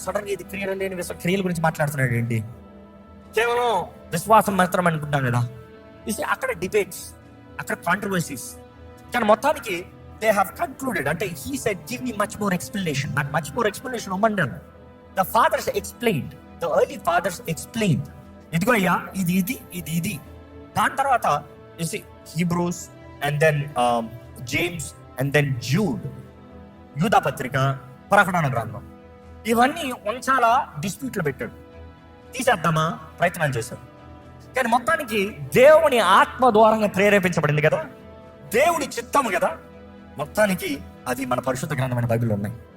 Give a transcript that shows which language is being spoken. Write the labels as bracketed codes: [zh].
[te] Sudden గా ఇది క్రియలు లేని క్రియల గురించి మాట్లాడుతున్నాడు ఏంటి? కేవలం విశ్వాసం మాత్రం అనుకుంటాం కదా. అక్కడ [en] debates, [te] అక్కడ [en] Controversies. [te] కానీ మొత్తానికి [en] they have concluded, [te] అంటే [en] he said give me much more explanation, [te] నాకు [en] much more explanation [te] ఇవ్వండి. [en] The fathers explained, the early fathers explained, [te] ఇదిగో అయ్యా ఇది. దాని తర్వాత Hebrews and then James and then యూదా పత్రిక, ప్రకటన గ్రంథం, ఇవన్నీ వంచాల డిస్ప్యూట్లు పెట్టాడు. తీసేద్దామా ప్రయత్నాలు చేశారు. కానీ మొత్తానికి దేవుని ఆత్మ ద్వారంగా ప్రేరేపించబడింది కదా, దేవుని చిత్తము కదా, మొత్తానికి అది మన పరిశుద్ధ గ్రంథమైన బైబిల్లో ఉన్నాయి.